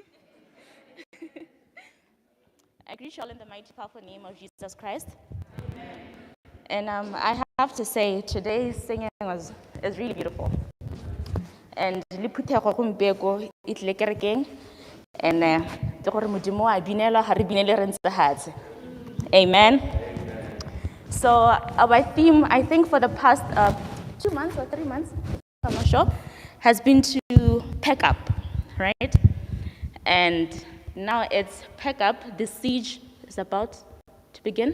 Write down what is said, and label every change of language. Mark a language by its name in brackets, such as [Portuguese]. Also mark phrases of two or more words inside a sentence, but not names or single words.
[English] I greet you all in the mighty, powerful name of Jesus Christ. And I have to say, today's singing is really beautiful. [Tswana] And liputhego gompieko e tlile kerekeng, and ke gore modimo a binelwa ga re binele re ntse fatshe. [English] Amen. So our theme, I think for the past 2 months or 3 months, I'm not sure, has been to pack up, right? And now it's pack up. The siege is about to begin.